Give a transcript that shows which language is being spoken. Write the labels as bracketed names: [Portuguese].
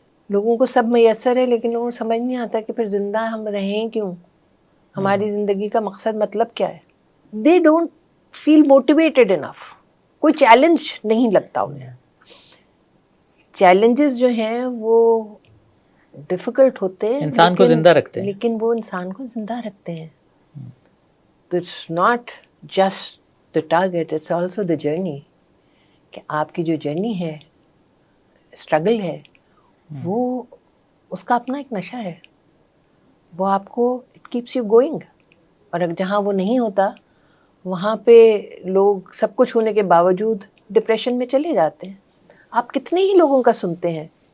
[Urdu] لوگوں کو سب میسر ہے، لیکن لوگوں کو سمجھ نہیں آتا کہ پھر زندہ ہم رہیں کیوں، ہماری زندگی کا مقصد مطلب کیا ہے. [English] They don't feel motivated enough. [Urdu] کوئی چیلنج نہیں لگتا انہیں. چیلنجز جو ہیں وہ ڈیفیکلٹ ہوتے ہیں، انسان کو زندہ رکھتے ہیں، لیکن وہ انسان کو زندہ رکھتے ہیں. [English] تو it's not just the target, it's also the journey. [Urdu] کہ آپ کی جو جرنی ہے، اسٹرگل ہے، وہ اس کا اپنا ایک نشہ ہے. وہ آپ کو [English] It keeps you going. [Urdu] اور اگر جہاں وہ نہیں ہوتا وہاں پہ لوگ سب کچھ ہونے کے باوجود ڈپریشن میں چلے جاتے ہیں. آپ کتنے ہی لوگوں کا سنتے ہیں